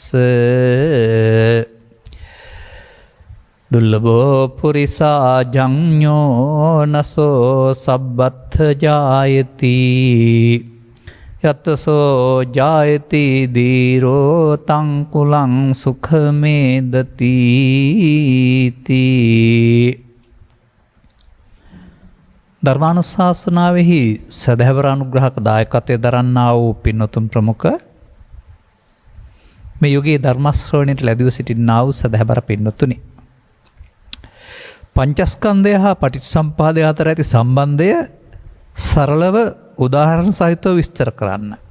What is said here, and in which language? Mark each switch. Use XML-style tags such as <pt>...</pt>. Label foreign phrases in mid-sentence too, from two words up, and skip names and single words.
<pi>දුල්ලභෝ පුරිසා ජඤ්ඤෝ නසෝ සබ්බත්ථ ජායති යතසෝ ජායති දීරෝ තං කුලං සුඛමේදති තී.</pi> <si>ධර්මානුශාසනාවෙහි සදහැවර අනුග්‍රහක දායකත්වය දරන්නා වූ පින්වතුන් ප්‍රමුඛ මේ යුගයේ ධර්ම ශ්‍රවණයට ලැබිව සිටින්නා වූ සදහැවර පින්වතුනි, පංචස්කන්ධය හා පටිච්චසමුප්පාදය අතර ඇති සම්බන්ධය සරලව උදාහරණ සහිතව විස්තර කරන්න.</si>